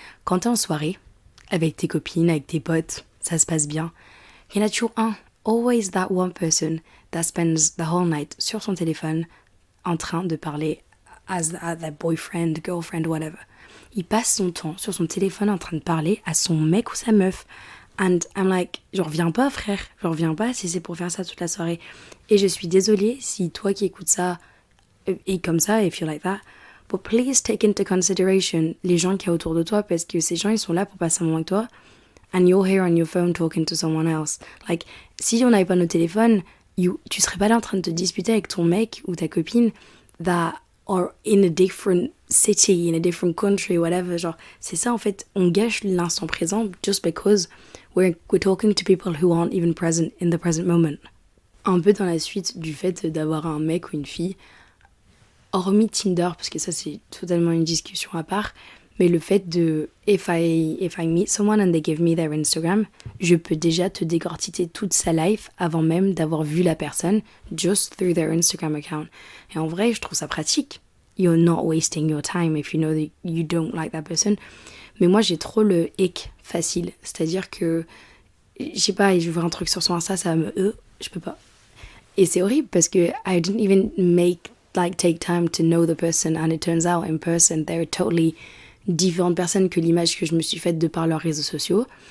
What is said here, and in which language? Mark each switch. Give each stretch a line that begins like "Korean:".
French: Quand t'es en soirée, avec tes copines, avec tes potes, ça se passe bien. Il y en a toujours un,
English: always that one person that spends the whole night
French: sur son téléphone en train de parler
English: as their boyfriend, girlfriend, whatever.
French: Il passe son temps sur son téléphone en train de parler à son mec ou sa meuf.
English: And I'm like,
French: j'en reviens pas, frère. J'en reviens pas si c'est pour faire ça toute la soirée. Et je suis désolée si toi qui écoutes ça est comme ça,
English: if you're like that. But please take into consideration
French: les gens qu'il y a autour de toi parce que ces gens, ils sont là pour passer un moment avec toi.
English: And you're here on your phone talking to someone else.
French: Like, si on n'avait pas nos téléphones, tu serais pas là en train de te disputer avec ton mec ou ta copine
English: that are in a different city, in a different country, whatever.
French: Genre, c'est ça en fait, on gâche l'instant présent
English: just because we're talking to people who aren't even present in the present moment.
French: Un peu dans la suite du fait d'avoir un mec ou une fille, hormis Tinder, parce que ça c'est totalement une discussion à part, mais le fait de
English: if I meet someone and they give me their Instagram,
French: je peux déjà te décortiquer toute sa life avant même d'avoir vu la personne,
English: just through their Instagram account.
French: Et en vrai, je trouve ça pratique.
English: You're not wasting your time if you know that you don't like that person.
French: Mais moi, j'ai trop le hic facile. C'est-à-dire que, je sais pas, je vois un truc sur son Insta, ça me... je peux pas. Et c'est horrible parce que
English: I didn't even take time to know the person, and it turns out in person they're totally
French: différentes personnes que l'image que je me suis faite de par leurs réseaux sociaux.